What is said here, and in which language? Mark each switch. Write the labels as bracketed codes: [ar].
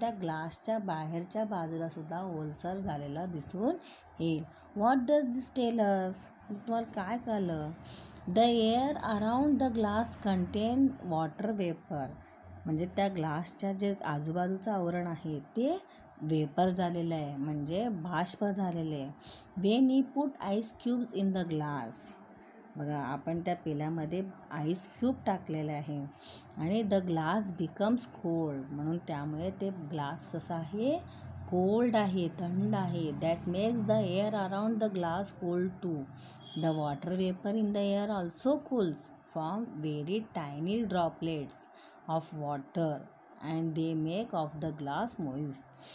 [mr] त्या ग्लासच्या बाहेरच्या बाजूला सुद्धा ओलसर झालेला दिसून येईल. [en] What does this tell us? [mr] तुम्हाला काय कळलं? [en] The air around the glass contain water vapour. [mr] म्हणजे त्या ग्लासच्या जे आजूबाजूचं आवरण आहे ते वेपर झालेलं आहे, म्हणजे बाष्प झालेले आहे. [en] When you put ice cubes in the glass. [mr] बघा, आपण त्या पेल्यामध्ये आईस क्यूब टाकलेले आहे आणि [en] The glass becomes cold. [mr] म्हणून त्यामुळे ते ग्लास कसा आहे? कोल्ड आहे, थंड आहे. [en] That makes the air around the glass cold too. The water vapour in the air also cools from very tiny droplets of water and they make of the glass moist.